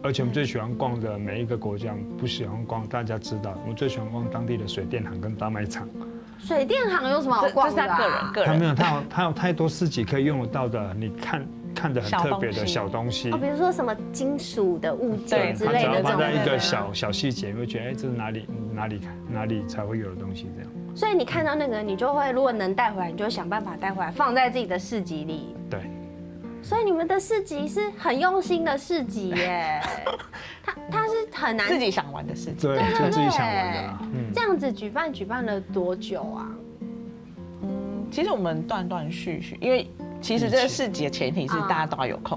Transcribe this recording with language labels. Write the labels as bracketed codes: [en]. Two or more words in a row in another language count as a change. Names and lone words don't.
[zh] 而且我們最喜歡逛的每一個國家，不喜歡逛大家知道，我們最喜歡逛當地的水電行跟大賣場。水電行有什麼好逛的？這是他個人。他沒有，他有太多市集可以用得到的，你看得很特別的小東西。比如說什麼金屬的物件之類的這種。只要放在一個小細節，你會覺得這是哪裡才會有的東西這樣。所以你看到那個，你就會如果能帶回來，你就會想辦法帶回來，放在自己的市集裡。對。所以你們的市集是很用心的市集耶，它是很難自己想玩的事情，對，就自己想玩的。這樣子舉辦了多久啊？其實我們斷斷續續，因為其实这个市集的前提是大家都要有空。